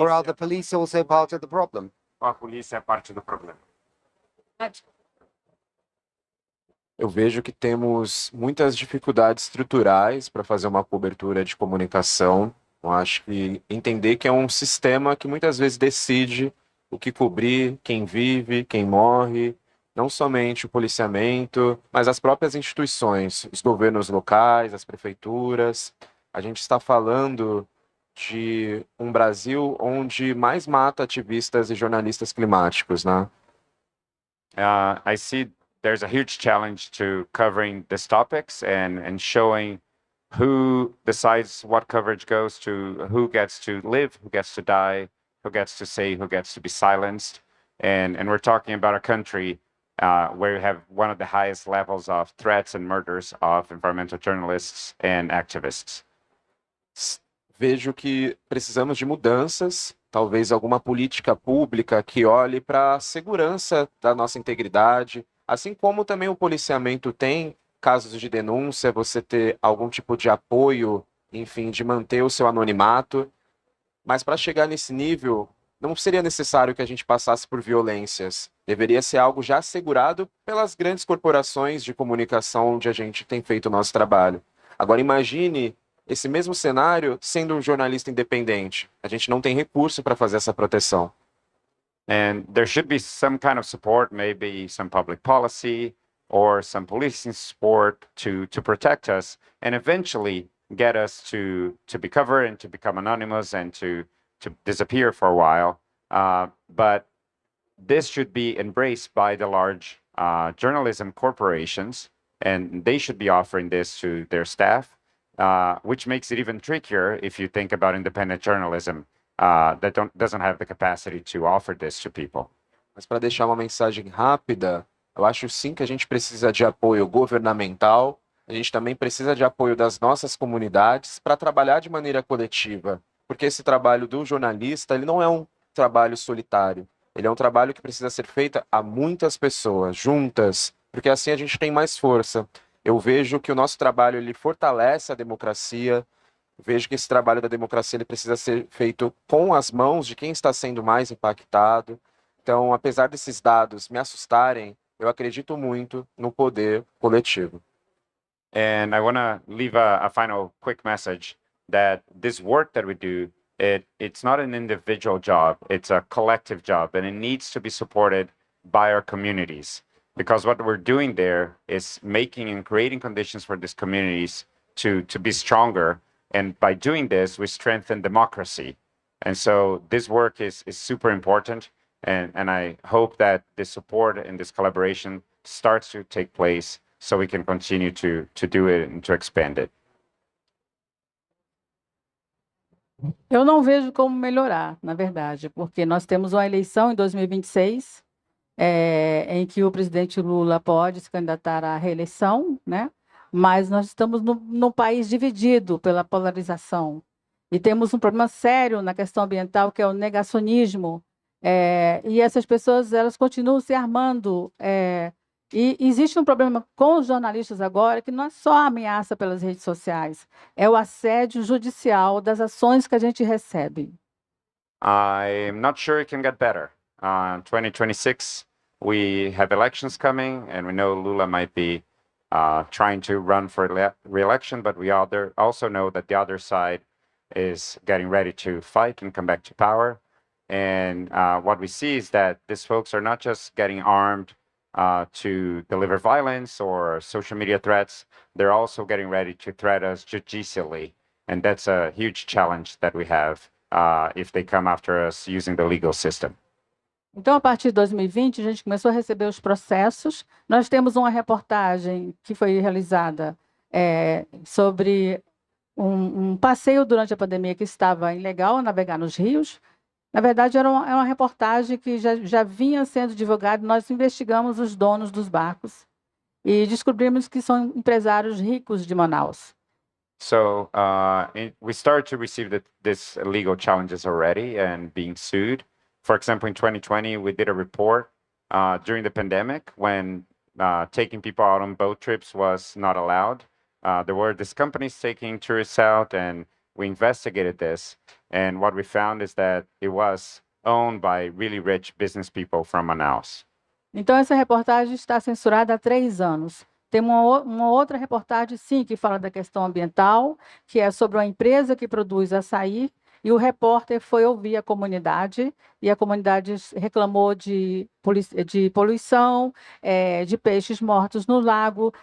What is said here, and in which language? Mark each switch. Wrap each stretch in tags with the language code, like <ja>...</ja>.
<en>or are the police also part of the problem?</en> <pt>ou a polícia é parte do problema? Eu vejo que temos muitas dificuldades estruturais para fazer uma cobertura de comunicação. Eu acho que entender que é um sistema que muitas vezes decide o que cobrir, quem vive, quem morre, não somente o policiamento, mas as próprias instituições, os governos locais, as prefeituras. A gente está falando de um Brasil onde mais mata ativistas e jornalistas climáticos, né?</pt> <en>I see there's a huge challenge to covering these topics and showing who decides what coverage goes to, who gets to live, who gets to die, who gets to say, who gets to be silenced. And we're talking about a country where you have one of the highest levels of threats and murders of environmental journalists and activists.</en> <pt>Vejo que precisamos de mudanças, talvez alguma política pública que olhe para a segurança da nossa integridade, assim como também o policiamento tem casos de denúncia, você ter algum tipo de apoio, enfim, de manter o seu anonimato. Mas para chegar nesse nível, não seria necessário que a gente passasse por violências. Deveria ser algo já assegurado pelas grandes corporações de comunicação onde a gente tem feito o nosso trabalho. Agora imagine esse mesmo cenário sendo um jornalista independente. A gente não tem recurso para fazer essa proteção.</pt> <en>And there should be some kind of support, maybe some public policy or some policing support to protect us and eventually get us to be covered and to become anonymous and to disappear for a while. But this should be embraced by the large journalism corporations, and they should be offering this to their staff, which makes it even trickier if you think about independent journalism that doesn't have the capacity to offer this to people.</en> <pt>Mas para deixar uma mensagem rápida, eu acho sim que a gente precisa de apoio governamental, a gente também precisa de apoio das nossas comunidades para trabalhar de maneira coletiva, porque esse trabalho do jornalista, ele não é um trabalho solitário, ele é um trabalho que precisa ser feito a muitas pessoas, juntas, porque assim a gente tem mais força. Eu vejo que o nosso trabalho ele fortalece a democracia, vejo que esse trabalho da democracia ele precisa ser feito com as mãos de quem está sendo mais impactado. Então, apesar desses dados me assustarem, eu acredito muito no poder coletivo.</pt> <en>And I want to leave a final quick message that this work that we do, it's not an individual job, it's a collective job, and it needs to be supported by our communities. Because what we're doing there is making and creating conditions for these communities to be stronger. And by doing this, we strengthen democracy. And so this work is super important. And I hope that this support and this collaboration starts to take place so we can continue to do it and to expand it.</en> <pt>Eu não vejo como melhorar, na verdade, porque nós temos uma eleição em 2026, em que o presidente Lula pode se candidatar à reeleição, né? Mas nós estamos num país dividido pela polarização. E temos um problema sério na questão ambiental, que é o negacionismo. E essas pessoas elas continuam se armando. E existe um problema com os jornalistas agora, que não é só a ameaça pelas redes sociais, é o assédio judicial das ações que a gente recebe.</pt> <en>I'm not sure it can get better. 2026, we have elections coming, and we know Lula might be trying to run for re-election, but we also know that the other side is getting ready to fight and come back to power. And what we see is that these folks are not just getting armed to deliver violence or social media threats, they're also getting ready to threat us judicially. And that's a huge challenge that we have if they come after us using the legal system.</en> <pt>Então, a partir de 2020, a gente começou a receber os processos. Nós temos uma reportagem que foi realizada sobre um passeio durante a pandemia que estava ilegal, navegar nos rios. Na verdade, era uma reportagem que já vinha sendo divulgada. Nós investigamos os donos dos barcos e descobrimos que são empresários ricos de Manaus.</pt> <en>So we started to receive this legal challenges already and being sued. For example, in 2020, we did a report during the pandemic when taking people out on boat trips was not allowed. There were these companies taking tourists out, and we investigated this. And what we found is that it was owned by really rich business people from Manaus.</en> <pt>Então, essa reportagem está censurada há 3 anos. Tem uma outra reportagem, sim, que fala da questão ambiental, que é sobre uma empresa que produz açaí, e o repórter foi ouvir a comunidade, e a comunidade reclamou de poluição, de peixes mortos no lago.</pt>